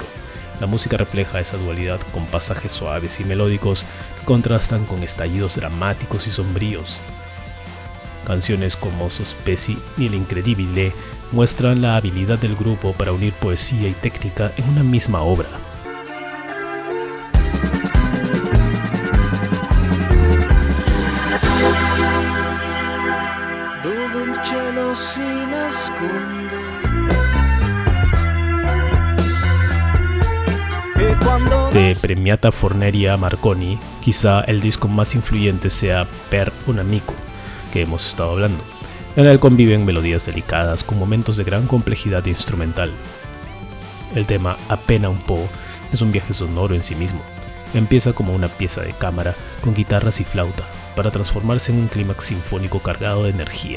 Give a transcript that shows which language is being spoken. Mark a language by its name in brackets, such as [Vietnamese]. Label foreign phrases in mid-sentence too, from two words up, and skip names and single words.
[Spanish] La música refleja esa dualidad con pasajes suaves y melódicos que contrastan con estallidos dramáticos y sombríos. Canciones como Sospesi y El Incredibile muestran la habilidad del grupo para unir poesía y técnica en una misma obra. [Italian] Dove il cielo si nasconde e quando [Spanish] De Premiata Forneria Marconi, quizá el disco más influyente sea Per un amico, que hemos estado hablando. En él conviven melodías delicadas con momentos de gran complejidad instrumental. El tema Appena un po' es un viaje sonoro en sí mismo. Empieza como una pieza de cámara con guitarras y flauta, para transformarse en un clímax sinfónico cargado de energía.